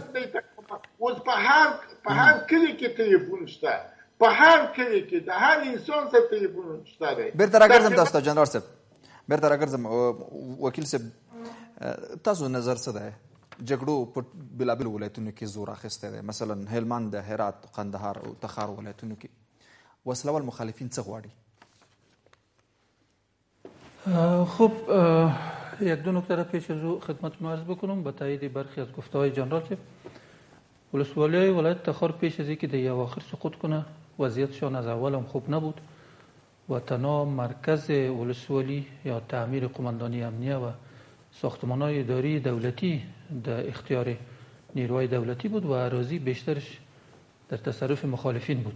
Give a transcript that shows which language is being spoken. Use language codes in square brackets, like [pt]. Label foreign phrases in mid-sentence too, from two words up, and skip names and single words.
[ps] اوس په هر کلی کې تلیفون شته، په هر کلی کې د هر انسان سره تلیفون شته دی. بیرته راګرځم تاسو ته جنرال صاحب، بیرته راګرځم وکیل صاحب، تاسو نظر څه دی؟ جګړو په بېلابېلو ولایتونو کې زور اخیستی دی، مثلا هلمند، هرات، قندهار او تخار ولایتونو کې وسلوال مخالفین څه غواړي؟ [fa] خب یک دو نکته را پیش از او خدمتتون عرض بکنم به تایید برخی از گفته‌های جنرال صاحب. ولسوالی ولایت تخار پیش از اینکه در اواخر سقوط کنه وضعیتشان از اول هم خوب نبود و تنها مرکز ولسوالی یا تعمیر قماندانی امنیه و ساختمان‌های اداری دولتی در اختیار نیروهای دولتی بود و اراضی بیشترش در تصرف مخالفین بود.